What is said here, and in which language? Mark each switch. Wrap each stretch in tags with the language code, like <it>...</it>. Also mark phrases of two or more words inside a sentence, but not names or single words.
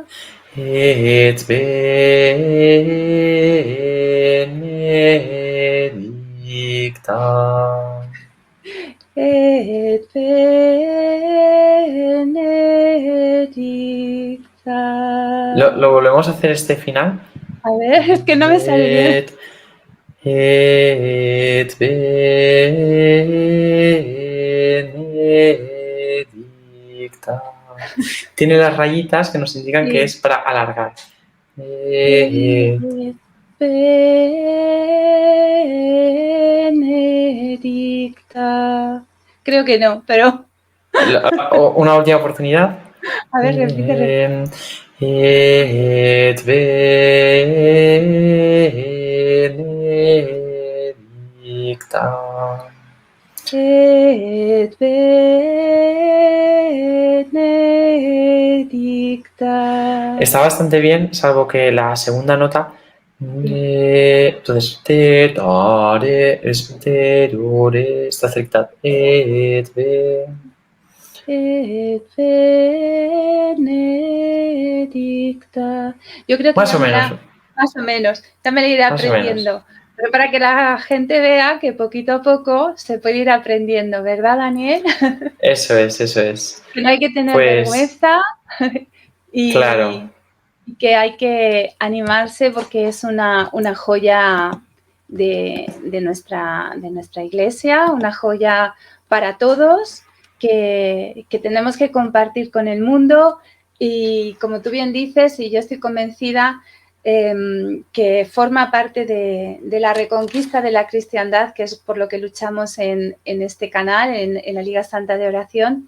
<la>Et benedicta. Et benedicta.</la> <es>¿Lo volvemos a hacer este final? A ver, es que no me sale bien.</es> <la>Et benedicta.</la> <es>Tiene las rayitas que nos indican que es para alargar. Benedicta. Creo que no, pero... Una última oportunidad. A ver, repite.</es> <la>Et benedicta. Et benedicta.</la> <es>Está bastante bien, salvo que la segunda nota. Entonces, te dare, está cerca.</es> <la>Et benedicta.</la> <es>Yo creo que más o menos. Más o menos. Ya me lo iré aprendiendo. Pero para que la gente vea que poquito a poco se puede ir aprendiendo, ¿verdad, Daniel? Eso es. Que no hay que tener vergüenza y, claro. Y que hay que animarse porque es una joya de nuestra iglesia, una joya para todos que tenemos que compartir con el mundo y, como tú bien dices, y yo estoy convencida, que forma parte de la reconquista de la cristiandad, que es por lo que luchamos en este canal, en la Liga Santa de Oración.</es>